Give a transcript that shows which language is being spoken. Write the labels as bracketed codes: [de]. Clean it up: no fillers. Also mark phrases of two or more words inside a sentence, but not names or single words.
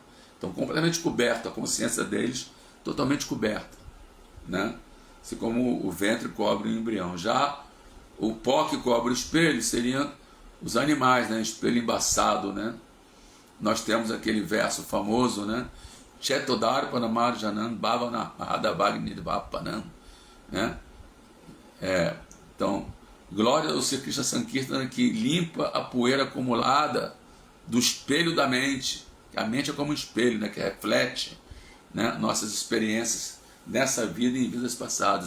[pt] Estão completamente cobertos, a consciência deles totalmente coberta, né? Assim como o ventre cobre o embrião. Já o pó que cobre o espelho seriam os animais, né? Espelho embaçado, né? Nós temos aquele verso famoso, né? [sa] Chetodarpanamarjanan bhavana mahadavagnidvapanam, [pt] né? Então, glória ao Sri Krishna Sankirtana, que limpa a poeira acumulada do espelho da mente. A mente é como um espelho, né, que reflete, né, nossas experiências nessa vida e em vidas passadas.